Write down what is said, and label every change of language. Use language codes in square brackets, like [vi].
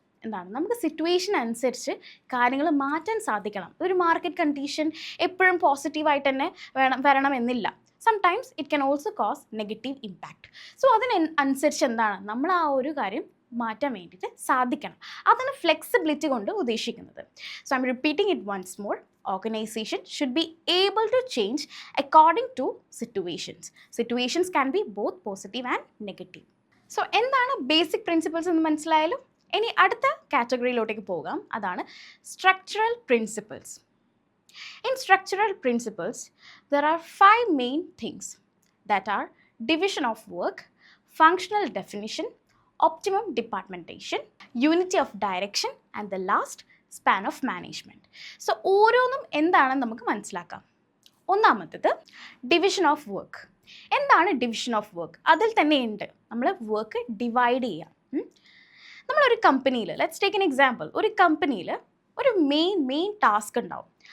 [ml] എന്താണ്, നമുക്ക് സിറ്റുവേഷൻ അനുസരിച്ച് കാര്യങ്ങൾ മാറ്റാൻ സാധിക്കണം. ഒരു മാർക്കറ്റ് കണ്ടീഷൻ എപ്പോഴും പോസിറ്റീവായിട്ട് തന്നെ വരണമെന്നില്ല. [en] Sometimes it can also cause negative impact. [ml] So അതിനനുസരിച്ച് എന്താണ്, നമ്മൾ ആ ഒരു കാര്യം മാറ്റാൻ വേണ്ടിയിട്ട് സാധിക്കണം. അതാണ് ഫ്ലെക്സിബിലിറ്റി കൊണ്ട് ഉദ്ദേശിക്കുന്നത്. [en] So I'm repeating it once more. Organization should be able to change according to situations. Situations can be both positive and negative. [ml] So എന്താണ് ബേസിക് പ്രിൻസിപ്പിൾസ് എന്ന് മനസ്സിലായാലും ഇനി അടുത്ത കാറ്റഗറിയിലോട്ടേക്ക് പോകാം. അതാണ് structural principles. [en] In structural principles, there are 5 main things that are division of work, functional definition, optimum departmentation, unity of direction, and the last, span of management. So [ml] ഓരോന്നും എന്താണെന്ന് നമുക്ക് മനസ്സിലാക്കാം. ഒന്നാമത്തേത് ഡിവിഷൻ ഓഫ് വർക്ക്. എന്താണ് division of work? അതിൽ തന്നെ ഉണ്ട് നമ്മൾ വർക്ക് ഡിവൈഡ് ചെയ്യാം. നമ്മളൊരു കമ്പനിയിൽ, [en] let's take an example, [ml] ഒരു കമ്പനിയിൽ ഒരു മെയിൻ ടാസ്ക് ഉണ്ടാവും.